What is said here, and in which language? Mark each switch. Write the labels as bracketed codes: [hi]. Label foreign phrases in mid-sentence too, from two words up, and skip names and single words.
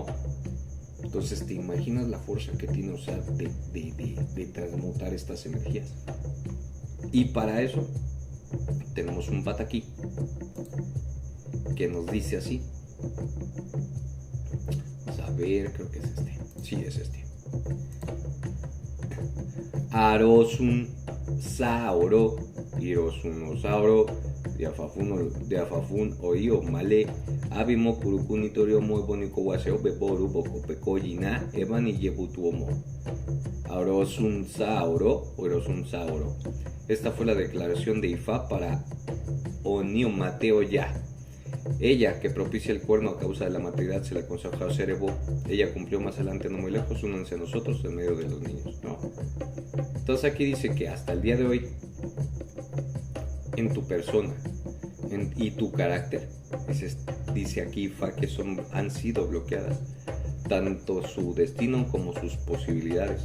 [es] Entonces, ¿te imaginas la fuerza que tiene Osa de transmutar estas energías? Y para eso tenemos un pata aquí que nos dice así. Vamos a ver, creo que es este. Sí, es este. [yo] Arosun Saoro, Hirosun Osaoro, Diafafun Oio Male, Abimo Kurukunitorio Muy Boniko Waseo Beboru Boko Pekoyina, Evan y Yebutuomo. Arosun Saoro, Hirosun Saoro. [es] Esta fue la declaración de Ifa para Onio Mateo Ya. Ella, que propicia el cuerno a causa de la maternidad, se le aconsejó hacer Evo. Ella cumplió más adelante, no muy lejos, únanse a nosotros en medio de los niños, ¿no? Entonces aquí dice que hasta el día de hoy, en tu persona y tu carácter, dice aquí Ifá que han sido bloqueadas tanto su destino como sus posibilidades.